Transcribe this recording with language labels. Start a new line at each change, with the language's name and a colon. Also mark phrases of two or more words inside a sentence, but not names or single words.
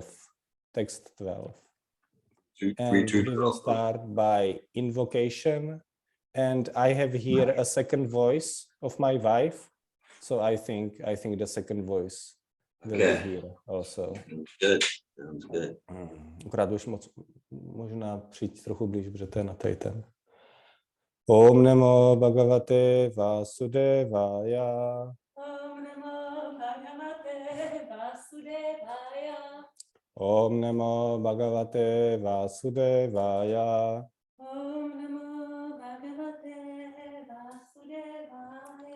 English: Text 12. And we will start by invocation. And I have here a second voice of my wife, so I think the second voice will be here also. Good. Sounds good.
Czech: Akorát už možná přijít trochu blíž, protože to je na ten.
Sanskrit: ॐ नमो भगवते वासुदेवाय. ॐ नमो भगवते वासुदेवाय. ॐ नमो भगवते वासुदेवाय. ॐ नमो भगवते वासुदेवाय.